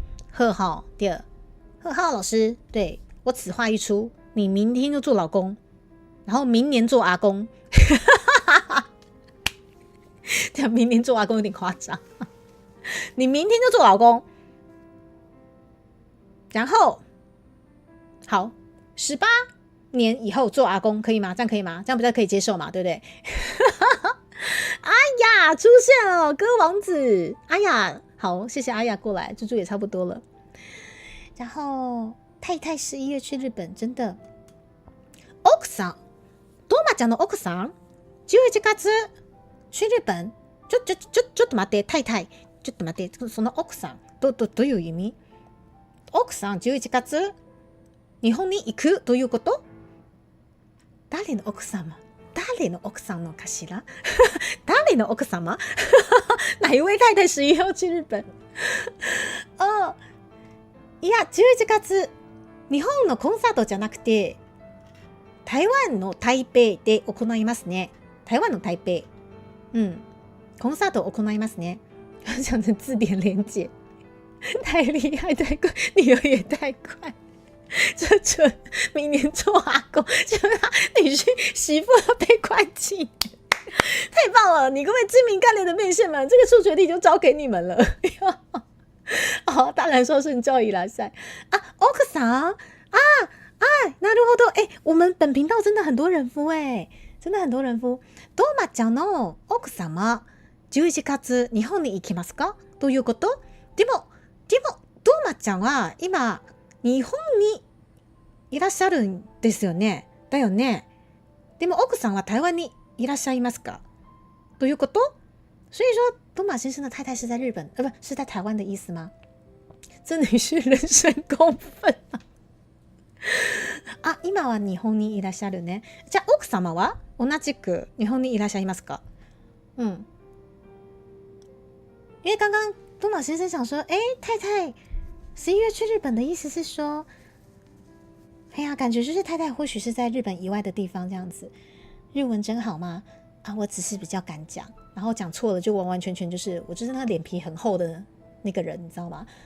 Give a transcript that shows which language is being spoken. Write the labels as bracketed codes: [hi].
[zh] 好好对，好老师，对我此话一出，你明天就做老公，然后明年做阿公，对，明年做阿公有点夸张，你明天就做老公，然后好18年以后做阿公可以吗？这样可以吗？这样比较可以接受嘛，对不对？哎呀，出现了歌王子！哎呀，好，谢谢阿雅过来，猪猪也差不多了。然后太太11月去日本，真的。奥さん、多玛讲的奥さん、11月去日本。 [ja] ちょっと待って、太太、ちょっと待って、その奥さん、どういう意味？奥さん11月日本に行くということ？誰の奥様のかしら？誰の奥様？ [zh] 哪一位太太11要去日本？ [ja] いや、11月、日本のコンサートじゃなくて、台湾の台北で行いますね。台湾の台北。コンサートを行いますね。 [zh] 想成字典连结。太厉害，太快，女儿也太快。这准明年做阿公，就他女婿媳妇要被关进，太棒了！你各位知名干练的面线们，这个数学题就交给你们了。哦，当然说顺教育啦噻啊，奥克桑啊， [ja] なるほど。 [zh] 我们本频道真的很多人夫真的很多人夫。 [ja] ドーマちゃんの奥様、11月日本に行きますか？ということ？でもドーマちゃんは今日本にいらっしゃるんですよね。だよね。でも奥さんは台湾にいらっしゃいますか？ということ？ [zh] 所以说，多马先生的太太是在日本，不是在台湾的意思吗？这女婿人神共愤啊！ [ja] 今は日本にいらっしゃるね。じゃあ奥様は同じく日本にいらっしゃいますか？ [zh] 因为刚刚多马先生想说，太太11月去日本的意思是说，感觉就是太太或许是在日本以外的地方这样子。日文真好吗？啊，我只是比较敢讲，然后讲错了就完完全全就是我就是那个脸皮很厚的那个人，你知道吗？